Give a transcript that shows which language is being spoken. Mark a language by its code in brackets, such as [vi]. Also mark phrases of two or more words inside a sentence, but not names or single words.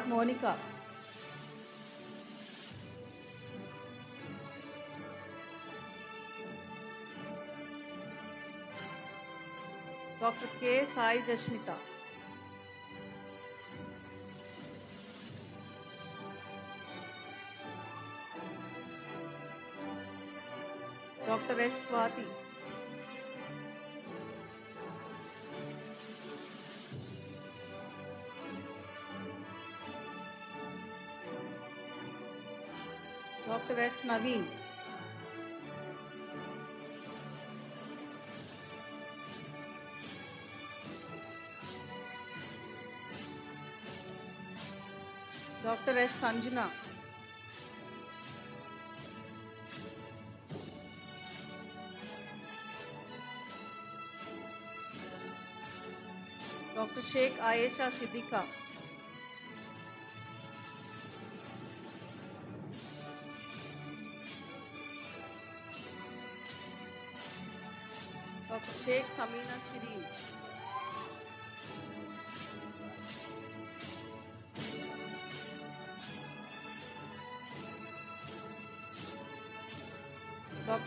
[en] Monica, Dr. K. Sai Jashmita, Dr. S. Swati, Dr. S. Naveen, Dr. S. Sanjana, Dr. Sheikh Ayesha Siddiqa, Dr. Sheikh Samina Shireen, Dr.